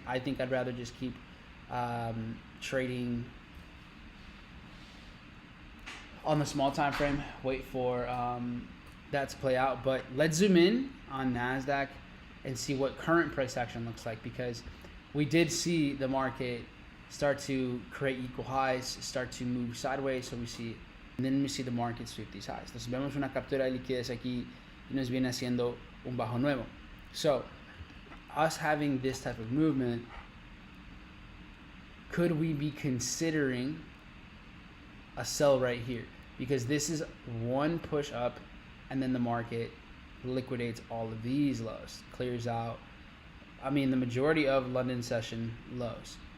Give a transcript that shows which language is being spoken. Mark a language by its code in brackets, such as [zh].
[en] I think I'd rather just keep trading on the small time frame, wait for that to play out. But let's zoom in on NASDAQ and see what current price action looks like, because we did see the market start to create equal highs, start to move sideways, so we see, and then we see the market sweep these highs. [es] Entonces vemos una captura de liquidez aquí y nos viene haciendo un bajo nuevo. [en] So us having this type of movement, could we be considering a sell right here? Because this is one push up, and then the market liquidates all of these lows, clears out, the majority of London session lows.